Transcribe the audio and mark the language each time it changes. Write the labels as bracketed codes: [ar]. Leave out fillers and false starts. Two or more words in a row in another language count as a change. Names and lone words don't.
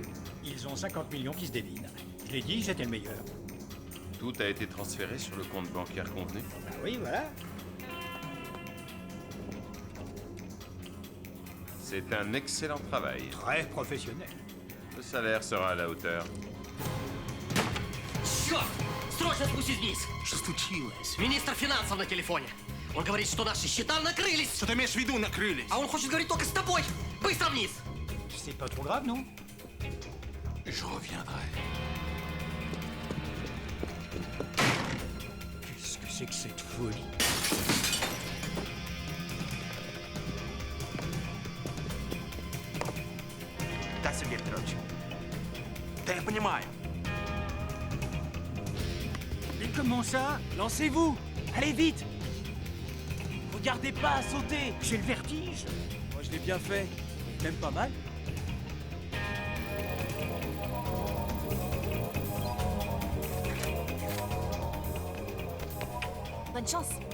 [fr] Ils ont 50 millions qui se dévinent. Je l'ai dit, j'étais le meilleur. Tout a été transféré sur le compte bancaire convenu? Bah oui, voilà. C'est un excellent travail. Très professionnel. Le salaire sera à la hauteur. [ru] Черт! Срочно спустись вниз! Что случилось? Министр финансов на телефоне. Он говорит, что наши счета накрылись. Что ты имеешь в виду, накрылись? А он хочет говорить только с тобой. Быстро вниз. [fr] C'est pas trop grave, non? Je reviendrai. Qu'est-ce que c'est que cette folie? [ru] Да, Сергей Петрович. Да я понимаю. [fr] Mais comment ça? Lancez-vous! Allez vite! Regardez pas à sauter! J'ai le vertige. Moi je l'ai bien fait. Même pas mal. Bonne chance.